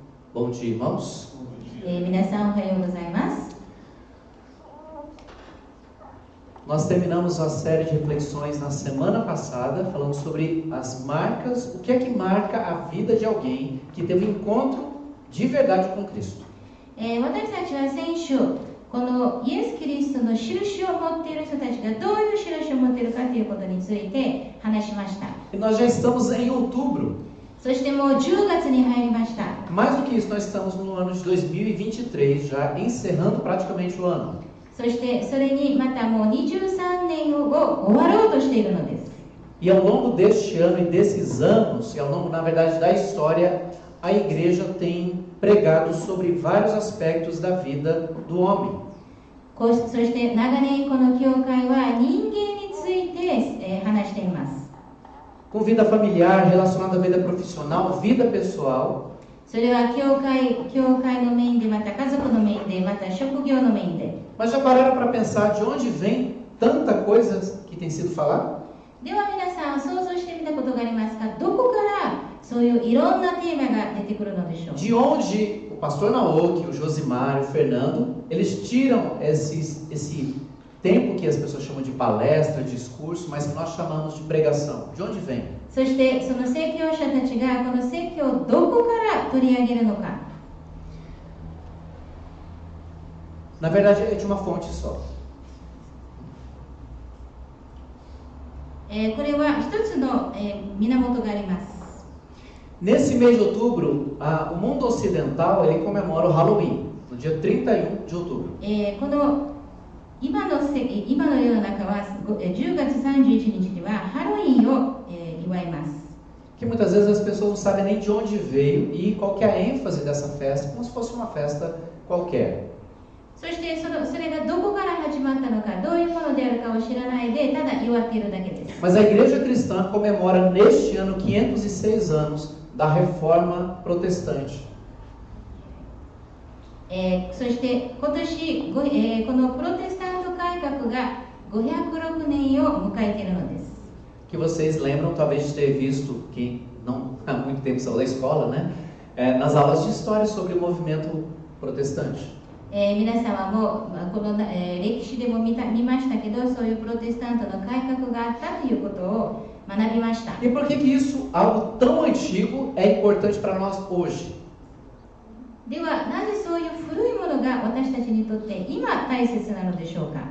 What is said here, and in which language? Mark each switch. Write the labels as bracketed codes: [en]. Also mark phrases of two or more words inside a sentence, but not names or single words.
[pt] Bom dia, irmãos. [ja] 皆さんおはようございます。 [pt] Nós terminamos a série de reflexões na semana passada, falando sobre as marcas, o que é que marca a vida de alguém que teve um encontro de verdade com Cristo. [ja] 私たちは先週、このイエス・キリストの印を持っている人たちがどういう印を持っているかということについて話しました。 [pt] E nós já estamos em outubro. [ja] そしてもう10月に入りました。 [pt] Mais do que isso, nós estamos no ano de 2023, já encerrando praticamente o ano. [ja] そしてそれにまたもう23年を終わろうとしているのです。 [pt] E ao longo deste ano e desses anos, e ao longo, na verdade, da história, a igreja tem pregado sobre vários aspectos da vida do homem. [ja] そして長年この教会は人間について話しています。 [pt] Com vida familiar, relacionada à vida profissional, vida pessoal. [ja] それは教会のメインで、また家族のメインで、また職業のメインで。 [pt] Mas já pararam para pensar de onde vem tanta coisa que tem sido falada? [ja] では皆さん想像してみたことがありますか？どこからそういういろんなテーマが出てくるのでしょう？ [pt] De onde o pastor Naoki, o Josimar, o Fernando, eles tiram esse tempo que as pessoas chamam de palestra, discurso, mas que nós chamamos de pregação. De onde vem? [ja] そしてその宣教者たちがこの説教をどこから取り上げるのか。 [pt] Na verdade, é de uma fonte só. [ja] これは一つの源があります。 [pt] Nesse mês de outubro, o mundo ocidental ele comemora o Halloween, no dia 31 de outubro. [ja] この今の世の中は10月31日にはハロウィンを祝います。 [pt] Que muitas vezes as pessoas não sabem nem de onde veio e qual que é a ênfase dessa festa, como se fosse uma festa qualquer. [ja] そしてそれがどこから始まったのか、どういうものであるかを知らないで、ただ祝っているだけです。 [pt] Mas a igreja cristã comemora neste ano 506 anos da reforma protestante. [ja] そして今年、このプロテスタント改革が506年を迎えているのです。 [pt] Que vocês lembram talvez de ter visto, quem não há muito tempo saiu da escola, né? Nas aulas de história sobre o movimento protestante. [ja] 皆さんはもうこの、歴史でも見ましたけど、そういうプロテスタントの改革があったということを学びました。 [pt] E por que isso, algo tão antigo, é importante para nós hoje? [ja] ではなぜそういう古いものが私たちにとって今大切なのでしょうか？